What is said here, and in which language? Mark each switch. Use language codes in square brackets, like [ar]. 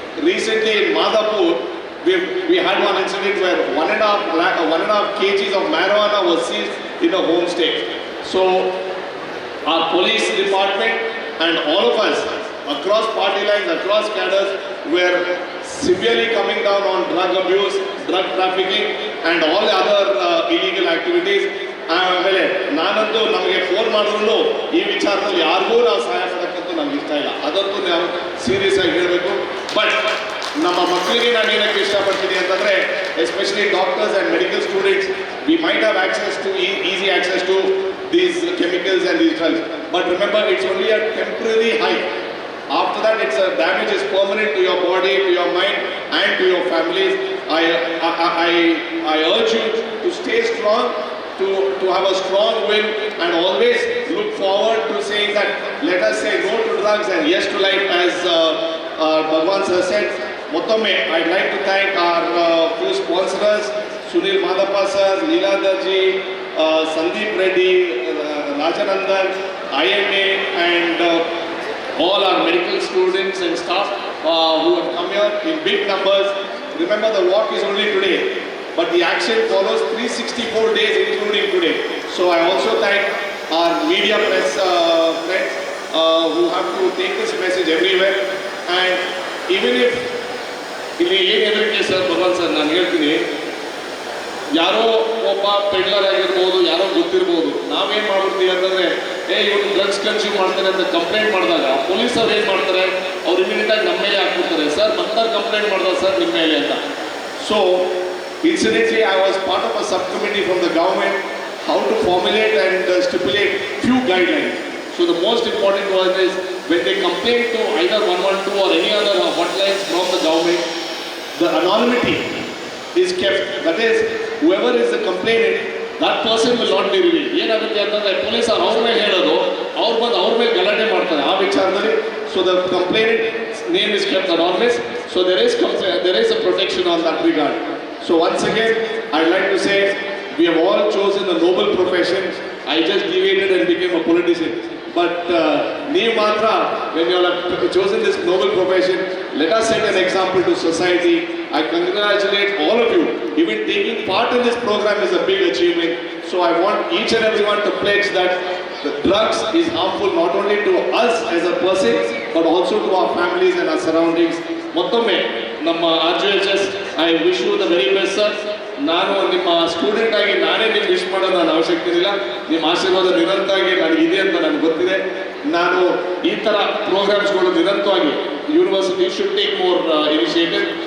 [en] Recently in Madhapur, we had one incident where 1.5 kgs of marijuana was seized in a homestay. So our police department and all of us across party lines, across cadres, were severely coming down on drug abuse, drug trafficking and all the other illegal activities. [kn] ಆಮೇಲೆ ನಾನಂತೂ ನಮಗೆ phone ಮಾಡಿದ್ರು ಈ ವಿಚಾರದಲ್ಲಿ ಯಾರಿಗೂ ನಾವು ಸಹಾಯ ಮಾಡೋಕ್ಕಂತೂ ನಮ್ಗೆ ಇಷ್ಟ ಇಲ್ಲ, ಅದಂತೂ ನಾವು ಸೀರಿಯಸ್ ಆಗಿ ಹೇಳಬೇಕು. [en] but [kn] ನಮ್ಮ ಮಕ್ಕಳಿಗೆ ನಾನು ಏನಕ್ಕೆ ಇಷ್ಟಪಡ್ತೀನಿ ಅಂತಂದರೆ, [en] Especially doctors and medical students, we might have access to easy access to these chemicals and these drugs, but remember it's only a temporary high. After that, its damage is permanent to your body, to your mind, and to your families. I urge you to stay strong, to have a strong will, and always look forward to saying that let us say no to drugs and yes to life, as Bhagwan sir said. Mottome, I'd like to thank our few sponsors, Sunil Madhappa sir, Leeladhar ji, Sandeep Reddy, Rajanandan, IMA, and all our medical students and staff who have come here in big numbers. Remember, the walk is only today, but the action follows 364 days including today. So I also thank our media press friends who have to take this message everywhere. And even if [kn] ಇಲ್ಲಿ ಏನು ಹೇಳಕ್ಕೆ sir ಭಗವಾನ್ sir, ನಾನು ಹೇಳ್ತೀನಿ, ಯಾರೋ ಒಬ್ಬ peddler ಆಗಿರ್ಬೋದು, ಯಾರೋ ಗೊತ್ತಿರ್ಬೋದು, ನಾವೇನು ಮಾಡ್ಬಿಡ್ತೀವಿ ಅಂತಂದರೆ, ಇವರು ಡ್ರಗ್ಸ್ ಕನ್ಸ್ಯೂಮ್ ಮಾಡ್ತಾರೆ ಅಂತ ಕಂಪ್ಲೇಂಟ್ ಮಾಡಿದಾಗ ಪೊಲೀಸ್ ಅವ್ರು ಏನು ಮಾಡ್ತಾರೆ, ಅವ್ರು ಇಮಿಡಿಯೇಟಾಗಿ ನಮ್ಮ ಮೇಲೆ ಹಾಕ್ಬಿಡ್ತಾರೆ, ಸರ್ ಮತ್ತಾರು ಕಂಪ್ಲೇಂಟ್ ಮಾಡಿದ ಸರ್ ನಿಮ್ಮ ಮೇಲೆ ಅಂತ. [en] So incidentally, I was part of a subcommittee from the government how to formulate and stipulate few guidelines. So the most important one is when they complain to either 112 or any other hotlines from the government, the anonymity is kept. That is, whoever is the complainant, that person will not be revealed. [kn] ಏನಾಗುತ್ತೆ ಅಂತಂದರೆ police ಅವ್ರ ಮೇಲೆ ಹೇಳೋದು, ಅವ್ರು ಬಂದು ಅವ್ರ ಮೇಲೆ ಗಲಾಟೆ ಮಾಡ್ತಾರೆ ಆ ವಿಚಾರದಲ್ಲಿ. [en] So the complainant's name is kept anonymous. So there is a protection on that regard. So once again, I'd like to say, we have all chosen a noble profession. I just deviated and became a politician. But Neev Matra, when you have chosen this noble profession, let us set an example to society. I congratulate all of you. Even taking part in this program is a big achievement. So I want each and everyone to pledge that the drugs is harmful not only to us as a person, but also to our families and our surroundings. [kn] ಮತ್ತೊಮ್ಮೆ ನಮ್ಮ [en] RGHS, I wish you the very best sir. [kn] ನಾನು ನಿಮ್ಮ student ಆಗಿ ನಾನೇ ನಿಮ್ಗೆ wish ಮಾಡೋದು ನಾನು ಅವಶ್ಯಕತೆ ಇಲ್ಲ, ನಿಮ್ಮ ಆಶೀರ್ವಾದ ನಿರಂತರವಾಗಿ ನನಗಿದೆ ಅಂತ ನನಗೆ ಗೊತ್ತಿದೆ. ನಾನು ಈ ಥರ ಪ್ರೋಗ್ರಾಮ್ಸ್ಗಳು ನಿರಂತರವಾಗಿ university [en] Should take more initiative.